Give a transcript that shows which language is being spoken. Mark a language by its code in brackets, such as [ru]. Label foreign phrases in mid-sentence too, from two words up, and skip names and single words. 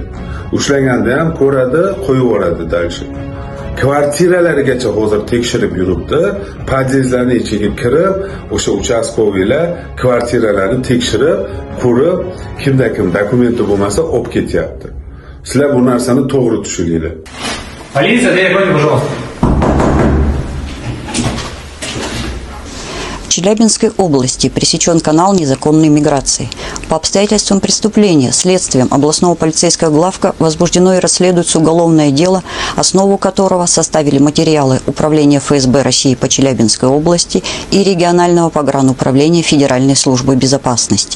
[uz] Ushlaganda ham ko'radi, qo'yib yuboradi dalshi. Kvartiralarigacha hozir tekshirib yuribdi. Podyezdlarning ichiga kirib, o'sha uchastkovilar kvartiralarni tekshirib, ko'rib, kimda kim dokumenti bo'lmasa olib ketyapti. Sizlar bu narsani to'g'ri tushuninglar. [ru] Полиция, требуйте, пожалуйста. В Челябинской области пресечен канал незаконной миграции. По обстоятельствам преступления следствием областного полицейского главка возбуждено и расследуется уголовное дело, основу которого составили материалы Управления ФСБ России по Челябинской области и регионального погрануправления Федеральной службы безопасности.